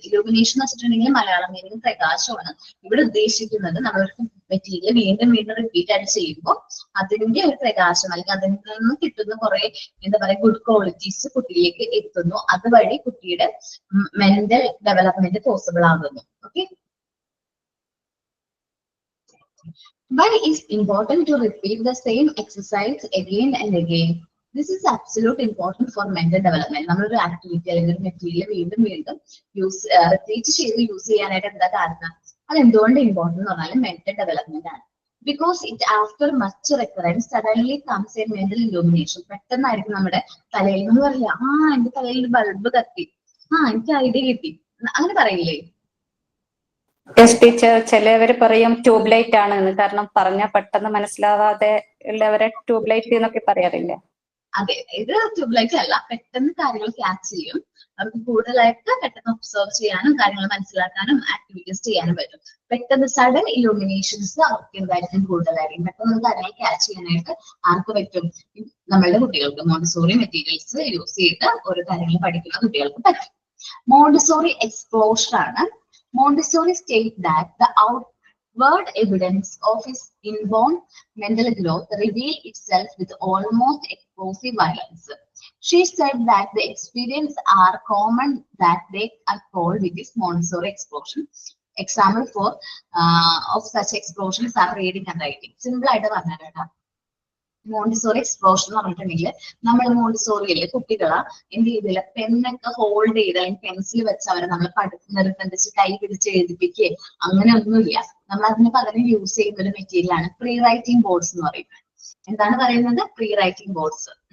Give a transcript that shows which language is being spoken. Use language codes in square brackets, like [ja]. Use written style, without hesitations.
[ml] Illumination എന്ന് വെച്ചിട്ടുണ്ടെങ്കിൽ Malayalam meaning പ്രകാശമാണ്. ഇവിടെ ഉദ്ദേശിക്കുന്നത് നമ്മളൊരു മെറ്റീരിയൽ വീണ്ടും വീണ്ടും റിപ്പീറ്റ് ആയിട്ട് ചെയ്യുമ്പോൾ അതിന്റെ ഒരു പ്രകാശം അല്ലെങ്കിൽ അതിൽ നിന്ന് കിട്ടുന്ന കുറെ എന്താ പറയുക ഗുഡ് ക്വാളിറ്റീസ് കുട്ടിയിലേക്ക് എത്തുന്നു. അതുവഴി കുട്ടിയുടെ മെന്റൽ ഡെവലപ്മെന്റ് പോസിബിൾ ആകുന്നു. [en] Okay, why is important to repeat the same exercise again and again? This is absolute important for mental development. [ml] നമ്മളൊരു ആക്ടിവിറ്റി അല്ലെങ്കിൽ ഒരു മെറ്റീരിയൽ വീണ്ടും വീണ്ടും റിപ്പീറ്റ് ചെയ്ത് യൂസ് ചെയ്യാനായിട്ട് എന്താ കാരണം? അത് എന്തുകൊണ്ട് ഇമ്പോർട്ടന്റ് എന്ന് പറഞ്ഞാൽ മെന്റൽ ഡെവലപ്മെന്റ് ആണ്. [en] Because it after much recurrence suddenly comes a mental illumination. [ml] പെട്ടെന്നായിരിക്കും നമ്മുടെ തലയിൽ നിന്ന് പറയില്ല, എന്റെ തലയിൽ ബൾബ് കത്തി, എനിക്ക് ഐഡിയ കിട്ടി, അങ്ങനെ പറയില്ലേ? യെസ് ടീച്ചർ, ചിലവര് പറയും ട്യൂബ് ലൈറ്റ് ആണ് എന്ന്. കാരണം പറഞ്ഞാൽ പെട്ടെന്ന് മനസ്സിലാവാതെ ഉള്ളവരെ ട്യൂബ് ലൈറ്റ് എന്നൊക്കെ പറയാറില്ല. അതെ, ഇത് ട്യൂബ് ലൈറ്റ് അല്ല. പെട്ടെന്ന് കാര്യങ്ങൾ ക്യാച്ച് ചെയ്യും. അവർക്ക് കൂടുതലായിട്ട് പെട്ടെന്ന് ഒബ്സർവ് ചെയ്യാനും കാര്യങ്ങൾ മനസ്സിലാക്കാനും ആക്ടിവിറ്റീസ് ചെയ്യാനും പറ്റും. പെട്ടെന്ന് സഡൻ ഇലൂമിനേഷൻസ് അവർക്ക് എന്തായിരിക്കും കൂടുതലായിരിക്കും. പെട്ടെന്ന് കാര്യങ്ങൾ ക്യാച്ച് ചെയ്യാനായിട്ട് ആർക്ക് പറ്റും? നമ്മളുടെ കുട്ടികൾക്ക് മോണ്ടിസോറി മെറ്റീരിയൽസ് യൂസ് ചെയ്ത് ഓരോ കാര്യങ്ങൾ പഠിക്കുന്ന കുട്ടികൾക്ക് പറ്റും. മോണ്ടിസോറി എക്സ്പ്ലോഷർ ആണ്. [en] Montessori states that the outward evidence of his inborn mental growth reveals itself with almost explosive violence. She said that the experiences are common that they are called with this Montessori explosion. Example of such explosions are reading and writing. Simple [ml] ആയിട്ട് പറഞ്ഞാൽ Montessori explosion എന്ന് പറഞ്ഞിട്ടുണ്ടെങ്കിൽ നമ്മൾ മോണ്ടിസോറിയില് കുട്ടികളെ എന്ത് ചെയ്തില്ല പെന്നൊക്കെ hold ചെയ്ത് അല്ലെങ്കിൽ പെൻസിൽ വെച്ച് അവരെ നമ്മൾ നിർബന്ധിച്ച് കൈ പിടിച്ച് എഴുതിപ്പിക്കുക അങ്ങനെ ഒന്നുമില്ല. നമ്മൾ അതിന് പകരം യൂസ് ചെയ്യുന്ന ഒരു മെറ്റീരിയൽ ആണ് പ്രീ റൈറ്റിംഗ് ബോർഡ്സ് എന്ന് പറയുന്നത്. എന്താണ് പറയുന്നത്? Pre writing boards.